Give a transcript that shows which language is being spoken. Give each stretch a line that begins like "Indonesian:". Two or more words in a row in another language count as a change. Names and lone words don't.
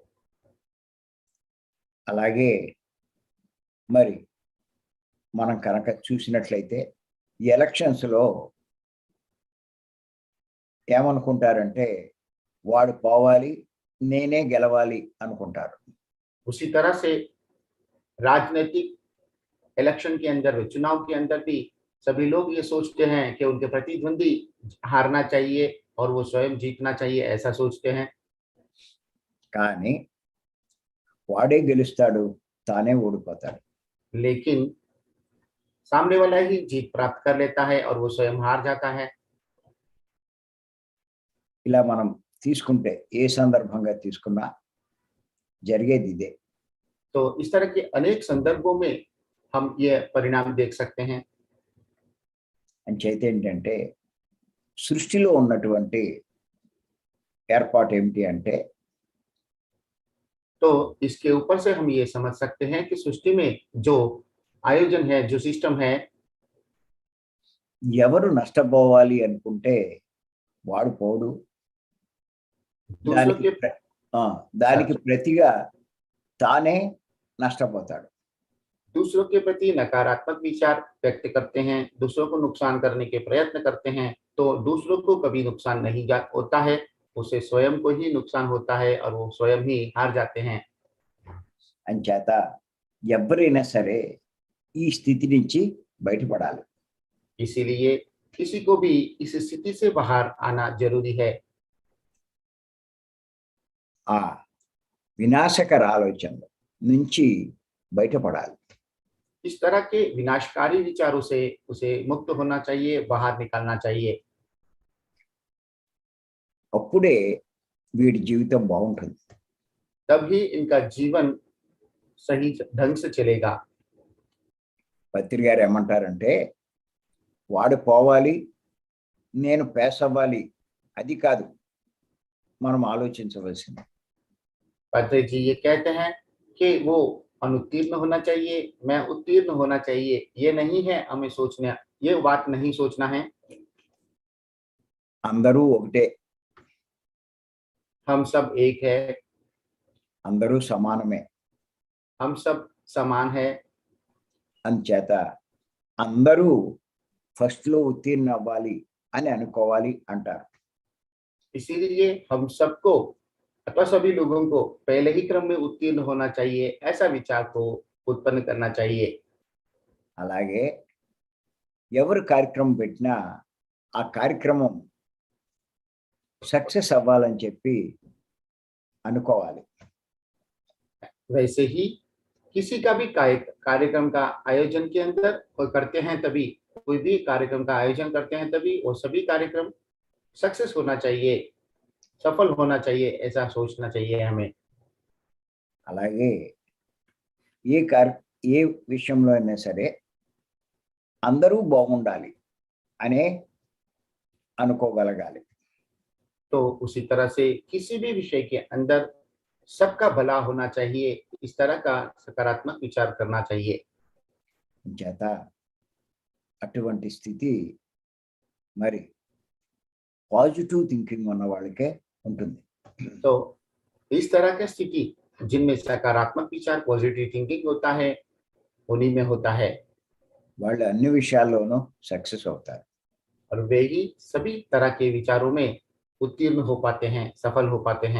Telugu: అలాగే మరి మనం కనుక చూసినట్లయితే ఈ ఎలక్షన్స్లో ఏమనుకుంటారంటే వాడు పోవాలి, నేనే గెలవాలి అనుకుంటారు.
Hindi: उसी तरह से राजनीतिक इलेक्शन के अंदर चुनाव के अंदर भी सभी लोग ये सोचते हैं कि उनके प्रतिद्वंदी हारना चाहिए और वो स्वयं जीतना चाहिए, ऐसा सोचते हैं।
Telugu: కానీ వాడే గెలుస్తాడు, తానే ఓడిపోతాడు.
Hindi: लेकिन सामने वाला ही जीत प्राप्त कर लेता है और वो स्वयं हार जाता है।
Telugu: ఇలా మనం తీసుకుంటే ఏ సందర్భంగా తీసుకున్నా జరిగేది ఇదే.
Hindi: तो इस तरह के अनेक संदर्भों में हम ये परिणाम देख सकते हैं।
Telugu: అంచేత ఏంటంటే సృష్టిలో ఉన్నటువంటి ఏర్పాటు ఏమిటి అంటే
Hindi: तो इसके ऊपर से हम ये समझ सकते हैं कि सृष्टि में जो आयोजन है, जो सिस्टम है,
Telugu: ఎవరు నష్టపోవాలి అనుకుంటే వాడు పోడు.
Hindi: दूसरों
Telugu: దానికి
Hindi: के
Telugu: దానికి ప్రతిగా తానే నష్టపోతాడు.
Hindi: दूसरों के प्रति नकारात्मक विचार व्यक्त करते हैं, दूसरों को नुकसान करने के प्रयत्न करते हैं, तो दूसरों को कभी नुकसान नहीं होता है, उसे स्वयं को ही नुकसान होता है और वो स्वयं ही हार जाते हैं।
Telugu: అంచేత ఎవరైనా సరే ఈ స్థితి నుంచి బయటపడాలి.
Hindi: इसीलिए किसी को भी इस स्थिति से बाहर आना जरूरी है।
Telugu: ఆ వినాశకర ఆలోచనల నుంచి బయటపడాలి.
Hindi: इस तरह के विनाशकारी विचारों से उसे मुक्त होना चाहिए, बाहर निकालना चाहिए।
Telugu: అప్పుడే వీడి జీవితం బాగుంటుంది.
Hindi: तभी इनका जीवन सही ढंग से चलेगा।
Telugu: పత్రి గారు ఏమంటారంటే వాడు పోవాలి, నేను పాస్ అవ్వాలి, అది కాదు మనం ఆలోచించవలసింది.
Hindi: पात्रे जी ये कहते हैं कि वो अनुत्तीर्ण होना चाहिए, मैं उत्तीर्ण होना चाहिए, ये नहीं है हमें सोचना, ये बात नहीं सोचना है।
Telugu: అందరూ ఒకటే,
Hindi: हम सब एक है,
Telugu: అందరూ సమానమే.
Hindi: हम सब समान है।
Telugu: అంచేత అందరూ ఫస్ట్ లో ఉత్తీర్ణ అవ్వాలి అని అనుకోవాలి అంటారు.
Hindi: इसीलिए हम सबको अथवा सभी लोगों को पहले ही क्रम में उत्तीर्ण होना चाहिए, ऐसा विचार को उत्पन्न करना चाहिए।
Telugu: అలాగే ఎవరు కార్యక్రమం పెట్టినా ఆ కార్యక్రమం సక్సెస్ అవ్వాలని చెప్పి అనుకోవాలి.
Hindi: वैसे ही किसी का भी कार्यक्रम का आयोजन के अंदर कोई करते हैं, तभी कोई भी कार्यक्रम का आयोजन करते हैं तभी वो सभी कार्यक्रम सक्सेस होना चाहिए, सफल होना चाहिए, ऐसा सोचना चाहिए हमें।
Telugu: అలాగే ఏ విషయంలో అయినా సరే అందరూ బాగుండాలి అనే అనుకోగలగాలి.
Hindi: तो उसी तरह से किसी भी विषय के अंदर सबका भला होना चाहिए, इस तरह का सकारात्मक विचार करना चाहिए।
Telugu: చేత అటువంటి స్థితి మరి
English: positive thinking
Telugu: ఉన్న వాళ్ళకే ఉంటుంది.
Hindi: तो इस तरह की स्थिति जिनमें सकारात्मक विचार,
English: positive thinking
Hindi: होता है, उन्हीं में होता है
Telugu: వాళ్ళు అన్ని విషయాల్లోనూ సక్సెస్ అవుతారు.
Hindi: और वे ही सभी तरह के विचारों में उत्तीर्ण हो पाते हैं, सफल हो पाते हैं।